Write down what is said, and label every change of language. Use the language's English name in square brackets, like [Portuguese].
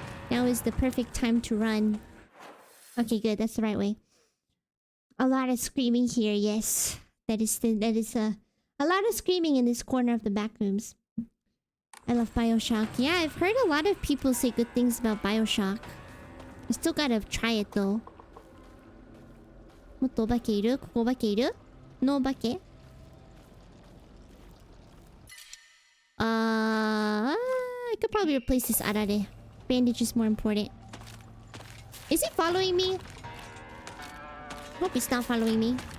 [English] Now is the perfect time to run. Okay, good. That's the right way. A lot of screaming here, yes. That is a lot of screaming in this corner of the Backrooms. I love Bioshock. Yeah, I've heard a lot of people say good things about Bioshock. I still gotta try it though. [Japanese] もっとお化けいる? ここお化けいる? [English] No お化け? I could probably replace this arare. Bandage is more important. Is he following me? Hope he's not following me.